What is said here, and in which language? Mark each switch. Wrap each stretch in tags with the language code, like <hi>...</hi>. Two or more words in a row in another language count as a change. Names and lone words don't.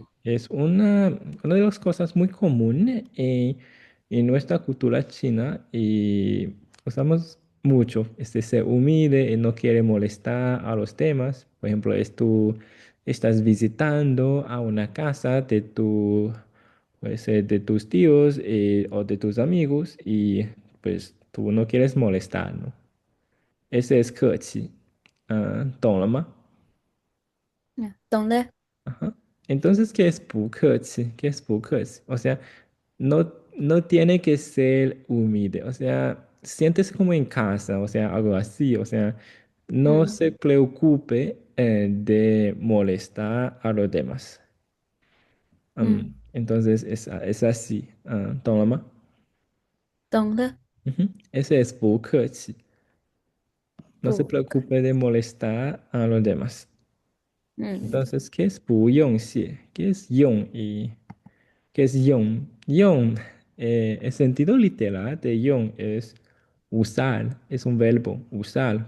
<es>Es una de las cosas muy comunes en nuestra cultura china y usamos mucho este ser humilde y no quiere molestar a los demás. Por ejemplo, tú estás visitando a una casa de puede ser de tus tíos o de tus amigos y pues tú no quieres molestar, ¿no? Ese es 客气.</es> <zh>懂了吗? 嗯，懂了。</zh> <es>Ajá. Entonces, ¿qué es 不客气? ¿Qué es 不客气? O sea, no tiene que ser humilde, o sea, sientes como en casa, o sea, algo así, o sea, no 嗯 se preocupe de molestar a los demás. 嗯， Entonces, es así,</es> <zh>懂了吗? 懂了。</zh> <es>Ujú. Ese es 不客气, no se</es> <zh>不，</zh> <es>preocupe de molestar a los demás. 嗯 Entonces, ¿qué es 不用谢? ¿Qué es 用? ¿Qué es yon? Yon, el sentido literal de yon es usar, es un verbo, usar.</es>